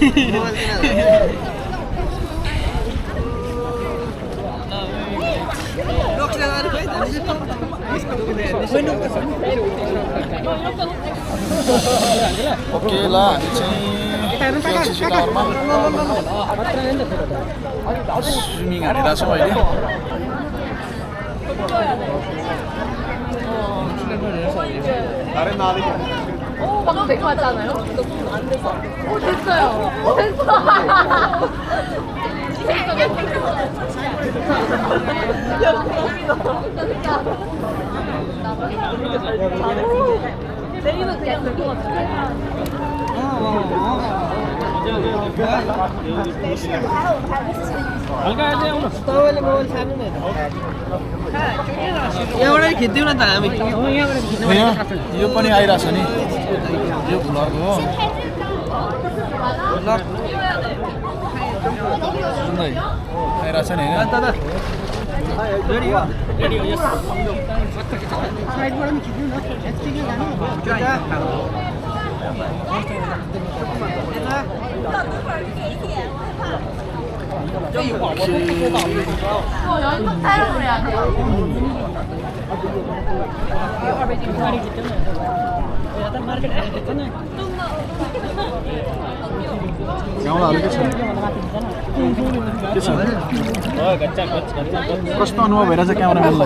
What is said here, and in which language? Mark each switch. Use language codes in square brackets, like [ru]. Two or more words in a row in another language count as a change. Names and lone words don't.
[ne] ओके ल हामी चाहिँ टावरमा स्विमिङ हानेर छौँ अहिले [ko] 방금 데리고 왔잖아요. 안 돼서. 됐어요. 됐어. 내일은 그냥 들고 갔어요. [ne] तपाईँले मोबाइल छाड्नु न यहाँबाट खिच्दिउँ न त हामी यो पनि आइरहेछ नि यो भ्लग हो आइरहेछ नि होइन साइडबाट पनि खिच्नु न यतिकै जानु [ko] 연습 타임을 해야 돼요. [ne] गाउँलाहरू के छ कस्तो अनुभव भइरहेछ क्यामेराम्यानलाई